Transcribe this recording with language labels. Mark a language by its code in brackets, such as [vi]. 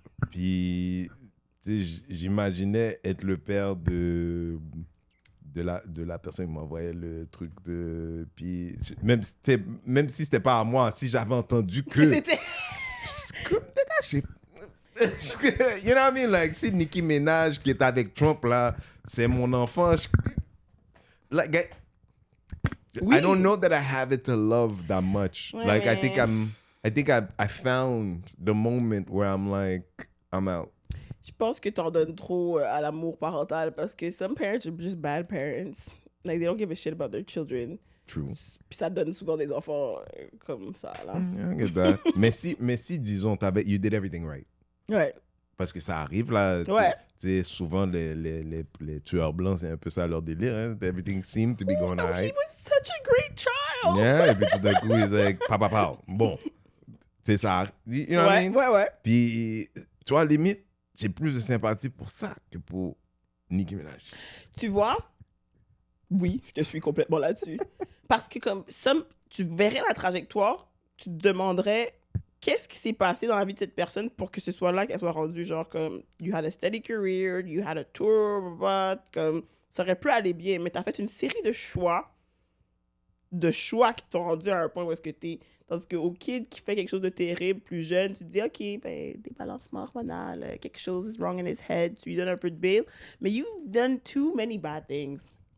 [fr] Puis, tu sais, j'imaginais être le père de la personne qui m'envoyait le truc de... Puis, même si c'était pas à moi, si j'avais entendu que... C'était... Comme détaché. [en] You know what I mean? [fr] Like, si Nicki Minaj qui est avec Trump, là, c'est mon enfant. [en] Like, I don't know that I have it to love that much. [fr] Ouais, [en] like, [fr] mais... [en] I think I found the moment where I'm like, I'm out. [fr] Je pense que t'en donnes trop à l'amour parental parce que [en] some parents are just bad parents. Like, they don't give a shit about their children. True. [fr] Puis ça donne souvent des enfants comme ça, là. [en] Yeah, I get that. [fr] mais si, disons, [en] you did everything right. [fr] Ouais. Parce que ça arrive, là. Ouais. Tu sais, souvent, les tueurs blancs, c'est un peu ça leur délire. Hein? [en] Everything seemed to be going all right. He was such a great child. [fr] Yeah, et puis tout d'un coup, il est like, papa. Bon, c'est ça. [en] You know what I mean? [fr] Ouais. Puis, tu vois, limite, j'ai plus de sympathie pour ça que pour Nicki Minaj. Tu vois? Oui, je te suis complètement là-dessus. Parce que comme tu verrais la trajectoire, tu te demanderais qu'est-ce qui s'est passé dans la vie de cette personne pour que ce soit là qu'elle soit rendue genre comme [en] you had a steady career, you had a tour, [fr] comme ça aurait pu aller bien, mais t'as fait une série de choix qui t'ont rendu à un point où est-ce que t'es. Tandis qu'au kid qui fait quelque chose de terrible, plus jeune, tu te dis, OK, ben, débalancement hormonal, quelque chose [en] is wrong in his head, [fr] tu lui donnes un peu de bail. [en] Mais you've done too many bad things.